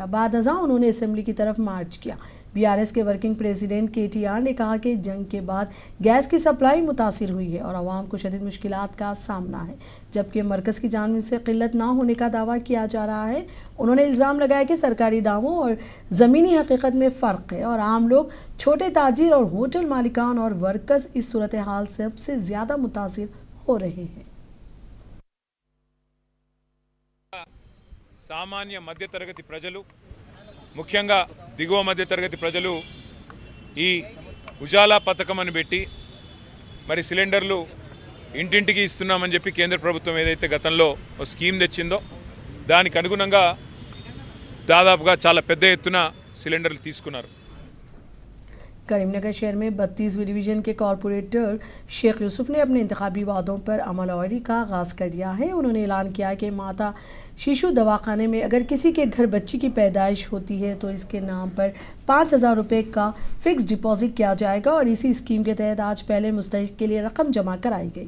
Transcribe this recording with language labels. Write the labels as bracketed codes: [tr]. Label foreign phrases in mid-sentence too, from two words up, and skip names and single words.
[ur] بعد ازاں انہوں نے اسمبلی کی طرف مارچ کیا۔ BRS کے [en] working president [ur] KTR نے کہا کہ جنگ کے بعد گیس کی سپلائی متاثر ہوئی ہے اور عوام کو شدید مشکلات کا سامنا ہے، جبکہ مرکز کی جانب سے قلت نہ ہونے کا دعویٰ کیا جا رہا ہے۔ انہوں نے الزام لگایا کہ سرکاری دعووں اور زمینی حقیقت میں فرق ہے اور عام لوگ، چھوٹے تاجر اور ہوٹل مالکان اور ورکرز اس صورتحال سے سب سے زیادہ متاثر ہو رہے ہیں۔ [te] సామాన్య మధ్యతరగతి ప్రజలు, ముఖ్యంగా దిగువ మధ్యతరగతి ప్రజలు ఈ ఉజాలా పథకం అని పెట్టి మరి సిలిండర్లు ఇంటింటికి ఇస్తున్నామని చెప్పి కేంద్ర ప్రభుత్వం ఏదైతే గతంలో ఒక స్కీమ్ తెచ్చిందో దానికి అనుగుణంగా దాదాపుగా చాలా పెద్ద ఎత్తున సిలిండర్లు తీసుకున్నారు। [ur] کریم نگر شہر میں 32ویں ڈویژن کے کارپوریٹر شیخ یوسف نے اپنے انتخابی وعدوں پر عمل آوری کا آغاز کر دیا ہے۔ انہوں نے اعلان کیا کہ ماتا شیشو دواخانے میں اگر کسی کے گھر بچی کی پیدائش ہوتی ہے تو اس کے نام پر 5,000 روپے کا [en] fix deposit [ur] کیا جائے گا اور اسی اسکیم کے تحت آج پہلے مستحق کے لیے رقم جمع کرائی گئی۔